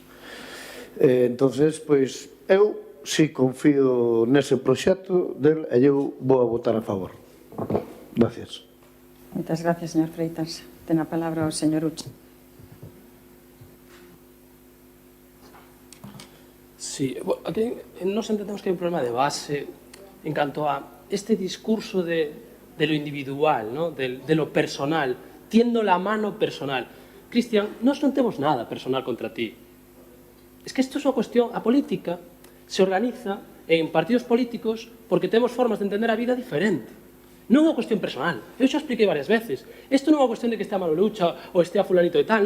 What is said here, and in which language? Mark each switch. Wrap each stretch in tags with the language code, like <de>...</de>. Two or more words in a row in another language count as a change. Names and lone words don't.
<gl>Entonces, pois, eu si confío nese proxecto del e eu vou a votar a favor.</gl> <es>Gracias.</es> <gl>Moitas gracias, señor Freitas. Ten a palabra o señor Ucha. Sí, aquí nos entendemos que hai un problema de base en canto a este discurso</gl> <es>de lo individual,</es> <gl>¿no?</gl> <es>de lo personal, tiendo la mano personal.</es> <gl>Cristian, nós non temos nada personal contra ti.</gl> <es>Es que</es> <gl>isto é unha cuestión, a política se organiza en partidos políticos porque temos formas de entender a vida diferente. Non é unha cuestión personal. Eu xa expliquei varias veces. Isto non é unha cuestión de que estea Manolucha ou estea fulanito e tal.</gl>